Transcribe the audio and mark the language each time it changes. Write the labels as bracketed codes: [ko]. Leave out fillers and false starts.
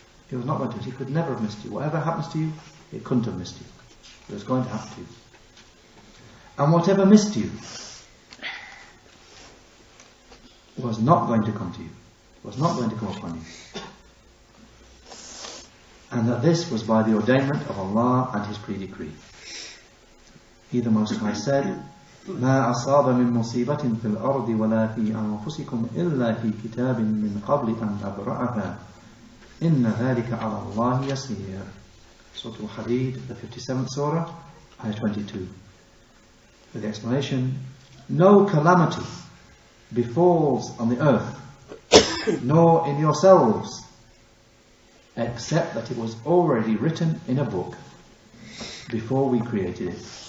[en] It was not going to. It could never have missed you. Whatever happens to you, it couldn't have missed you. It was going to happen to you. And whatever missed you was not going to come to you, was not going to come upon you. And that this was by the ordainment of Allah and His pre-decree. [ar] He, the Most High, said, مَا أَصَابَ مِن مُصِيبَةٍ فِي الْأَرْضِ وَلَا فِي أَنفُسِكُمْ إِلَّا فِي كِتَابٍ مِّن قَبْلِ أَن نَبْرَأَهَا إِنَّ ذَلِكَ عَلَى اللَّهِ يَسِيرٌ. [en] Surah Al-Hadid, the 57th Surah, Ayah 22. With the explanation, no calamity befalls on the earth, nor in yourselves, except that it was already written in a book before we created it.